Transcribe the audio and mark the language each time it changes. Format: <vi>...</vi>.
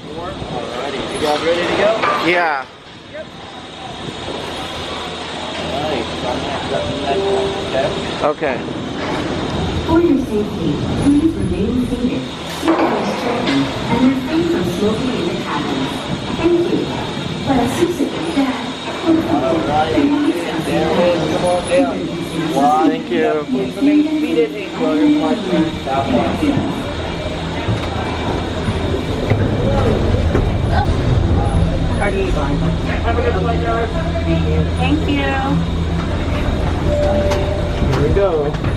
<en>Alrighty. You guys ready to go? Yeah. Yep. Okay. For your safety, please remain seated. Supervise children and refrain from smoking in the cabin. Thank you.</en> <es>Para su seguridad, por favor, permanezcan sentados.</es> <en>Come on down. Thank you. Remain seated while your flight turns southbound. Have a good flight, Jared. Thank you. Here we go.</en>